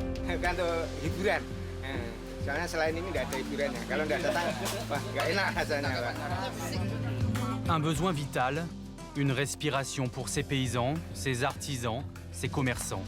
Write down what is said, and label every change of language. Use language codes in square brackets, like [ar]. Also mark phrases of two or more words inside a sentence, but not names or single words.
[id] Bukan untuk hiburan. Soalnya selain ini nggak ada hiburannya. Kalau nggak datang, wah nggak enak rasanya, Pak. [fr] Un besoin vital, une respiration pour ses paysans, ses artisans, ses commerçants.